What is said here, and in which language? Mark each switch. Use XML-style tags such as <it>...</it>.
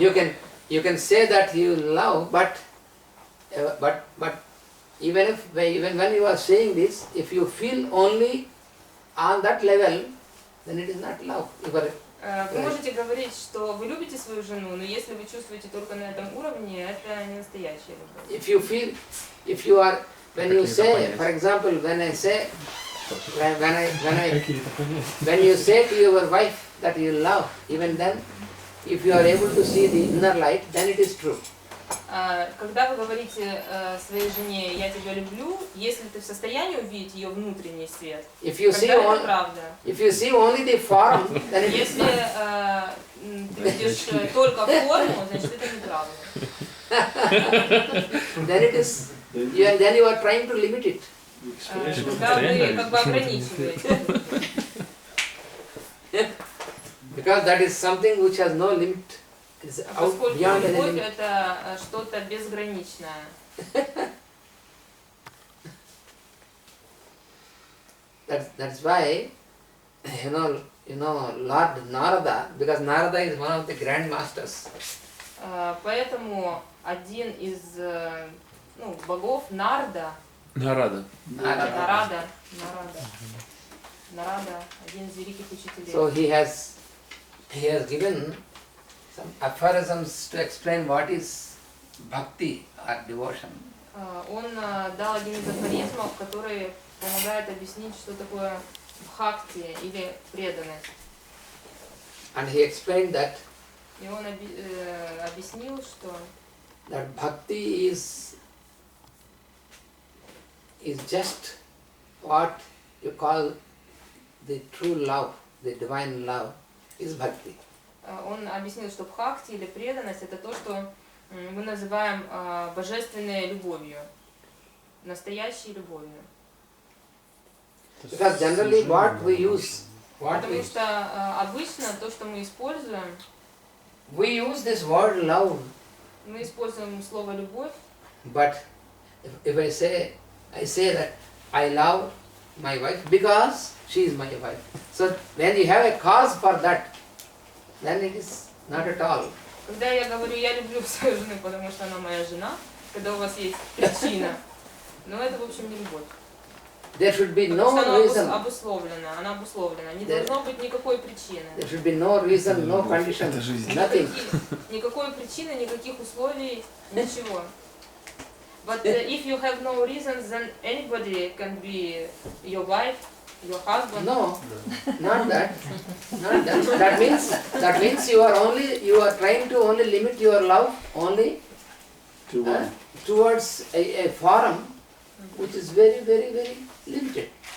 <en>You can swim. You can say that you love, but even when you are saying this, if you feel only on that level, then it is not love.</en> <ru>Вы можете говорить, что вы любите свою жену, но если вы чувствуете только на этом уровне, это не настоящая любовь.</ru> <en>When you say, for example, when you say to your wife that you love, even then, if you are able to see the inner light, then it is true.</en> <ru>Когда вы говорите своей жене «я тебя люблю», если ты в состоянии увидеть ее внутренний свет, тогда это правда.</ru> <en>If you see only the form, then it is</en> <ru>Если ты видишь только форму, значит это неправда.</ru> <en>Then you are trying to limit it.</en> <ru>Тогда вы как бы ограничиваете.</ru> <en>Because that is something which has no limit.</en> <ru>Поскольку любовь это что-то безграничное.</ru> <en>That's why, you know, Lord Narada, because Narada is one of the grand masters.</en> <ru>Поэтому один из богов Нарада, Нарада, один из великих учителей.</ru> <en>So he has given some aphorisms to explain what is bhakti or devotion.</en> <ru>Он дал один из афоризмов, который помогает объяснить, что такое бхакти или преданность.</ru> <en>And he explained that.</en> <ru>И он объяснил, что</ru> <en>that bhakti is just what you call the true love, the divine love is bhakti.</en> <ru>Он объяснил, что бхакти или преданность это то, что мы называем божественной любовью, настоящей любовью.</ru> <en>Because generally what we use,</en> <ru>потому что обычно то, что мы используем,</ru> <en>we use this word love.</en> <ru>Мы используем слово любовь.</ru> <en>But if I say that I love my wife because she is my wife. So when you have a cause for that, then it is not at all.</en> <ru>Когда я говорю, я люблю свою жену, потому что она моя жена, когда у вас есть причина, но это в общем не любовь.</ru> <en>There should be no reason.</en> <ru>Она обусловлена. Не должно быть никакой причины.</ru> <en>There should be no reason, no condition, nothing.</en> <ru>Никакой причины, никаких условий, ничего.</ru> <en>But if you have no reasons, then anybody can be your wife, your husband. No, not that. Not that. That means you are trying to only limit your love only towards a form which is very, very, very limited.</en>